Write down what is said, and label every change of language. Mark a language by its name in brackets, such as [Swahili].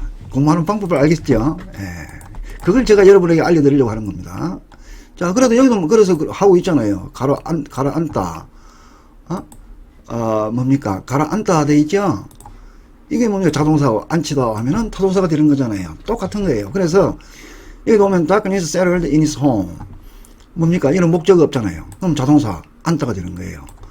[Korean] 공부하는 방법을 알겠죠? 예. 그걸 제가 여러분에게 알려드리려고 하는 겁니다. 자, 그래도 여기도 그래서 하고 있잖아요. 가라앉다. 뭡니까? 가라앉다 돼 있죠? 이게 뭡니까? 자동사 앉히다 하면은 타동사가 되는 거잖아요. 똑같은 거예요. 그래서 여기 보면 [English] darkness settled in his home. [Korean] 뭡니까? 이런 목적이 없잖아요. 그럼 자동사 앉다가 되는 거예요.